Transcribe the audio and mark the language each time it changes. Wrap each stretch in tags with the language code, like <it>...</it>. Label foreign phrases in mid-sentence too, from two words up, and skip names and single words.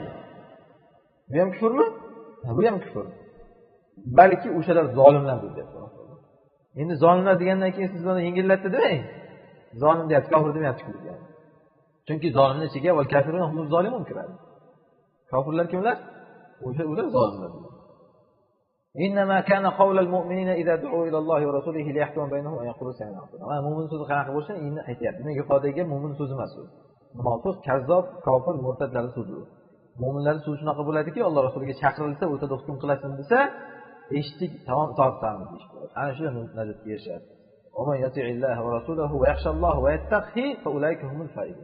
<uz>Bu ham kufrmi? Bu ham kufr. Balki o'shalar zolimlar deyapti. Endi zolimlar degandan keyin siz buni yengillatdi demang. Zolim deyapti, kofir demayapti-ku. Chunki zolimning ichiga</uz> <ar>والكافرون هم الظالمون</ar> <uz>kiradi. Kofirlar kimlar? Ular zolimlar.</uz> <ar>إنما كان قول المؤمنين إذا دعوا إلى الله ورسوله ليحكم بينهم أن يقولوا سمعنا وأطعنا.</ar> <uz>Mo'min so'zi qanaqa bo'lsa, endi aytayapti. Men yuqoridagi mo'min so'zi emas u. Munofiq, kazzob, kofir, murtadlar so'zi. Mo'minlarning so'zi shunaqa bo'ladiki, Alloh Rasuliga chaqirilsa, o'rtada hukm qilasin desa, eshitdik, tamom tortamiz deydi. Ana shu najotga erishadi.</uz> <ar>"ومن يطع الله ورسوله ويخش الله ويتقه فأولئك هم الفائزون."</ar>